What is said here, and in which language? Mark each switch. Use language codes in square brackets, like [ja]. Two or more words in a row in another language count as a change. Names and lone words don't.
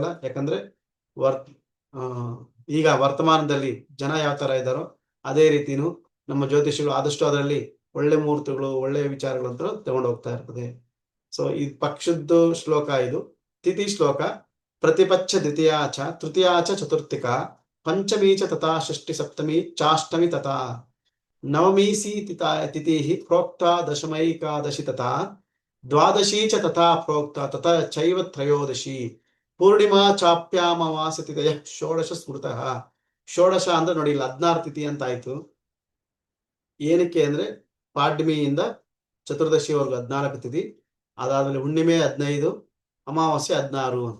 [kn] ಯಾಕಂದ್ರೆ ಈಗ ವರ್ತಮಾನದಲ್ಲಿ ಜನ ಯಾವ ತರ ಇದ್ದಾರೋ ಅದೇ ರೀತಿನೂ ನಮ್ಮ ಜ್ಯೋತಿಷಿಗಳು ಆದಷ್ಟು ಅದರಲ್ಲಿ ಒಳ್ಳೆ ಮುಹೂರ್ತಗಳು, ಒಳ್ಳೆ ವಿಚಾರಗಳು ಅಂತ ತಗೊಂಡು ಹೋಗ್ತಾ ಇರ್ತದೆ. ಸೊ ಈ ಪಕ್ಷದ್ದು ಶ್ಲೋಕ ಇದು. ತಿಥಿ ಶ್ಲೋಕ, [sa] ಪ್ರತಿಪಚ್ಚ ದ್ವಿತೀಯಾಚ ತೃತೀಯಾಚ ಚತುರ್ಥಿಕ ಪಂಚಮೀ ಚ ತಥಾ ಷಷ್ಠಿ ಸಪ್ತಮಿ ಚಾಷ್ಟಮಿ ತಥಾ ನವಮೀಸಿ ತಿಥಿ ಪ್ರೋಕ್ತ ದಶಮೈಕಾದಶಿ ತಥಾ ದ್ವಾದಶಿ ಚ ತಥಾ ಪ್ರೋಕ್ತ ತಥಾ ಚೈವ ತ್ರಯೋದಶಿ ಪೂರ್ಣಿಮಾ ಚಾಪ್ಯಾಮವಾಸ ತಿಥಯ ಷೋಡಶ ಸ್ಮೃತಃ. [kn] ಷೋಡಶ ಅಂದ್ರೆ ನೋಡಿ, ಇಲ್ಲಿ 16 ತಿಥಿ ಅಂತ ಆಯ್ತು. ಏನಕ್ಕೆ ಅಂದ್ರೆ ಪಾಡ್ಯಮಿಯಿಂದ ಚತುರ್ದಶಿವರೆಗೂ 14 ತಿಥಿ, ಅದಾದ್ಮೇಲೆ ಹುಣ್ಣಿಮೆ 15, ಅಮಾವಾಸ್ಯೆ 16 ಅಂತ.